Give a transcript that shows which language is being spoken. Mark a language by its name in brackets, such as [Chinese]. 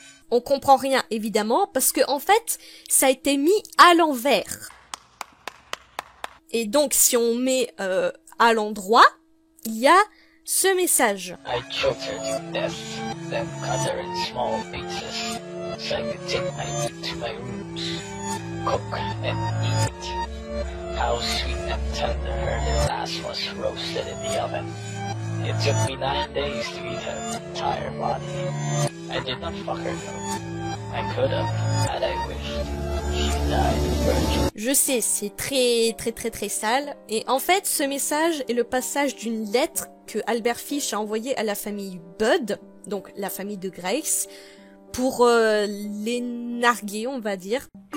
[French] On comprend rien, évidemment, parce que, en fait, ça a été mis à l'envers. Et donc, si on met à l'endroit, il y a ce message. [English] I choked her to death, then cut her in small pieces, so I could take my meat to my rooms, cook and eat it. How sweet and tender her little ass was roasted in the oven. It took me 9 days to eat her entire body. I did not fuck her though. I could have, had I wished. She died virgin. [French] Je sais, c'est très sale. Et en fait, ce message est le passage d'une lettre que Albert Fish a envoyée à la famille Budd, donc la famille de Grace, pour les narguer, on va dire.